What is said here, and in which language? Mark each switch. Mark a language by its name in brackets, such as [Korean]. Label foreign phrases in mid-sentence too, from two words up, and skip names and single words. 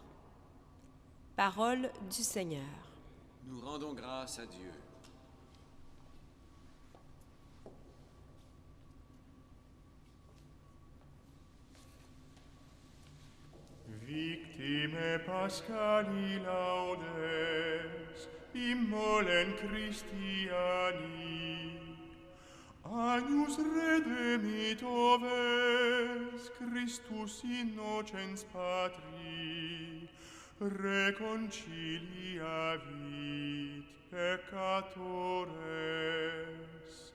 [French] Parole du Seigneur. Nous rendons grâce à Dieu. [Latin] Victime Paschali laudes, immolen Christiani, Agnus redemit oves, Christus innocens patri, reconciliavit peccatores.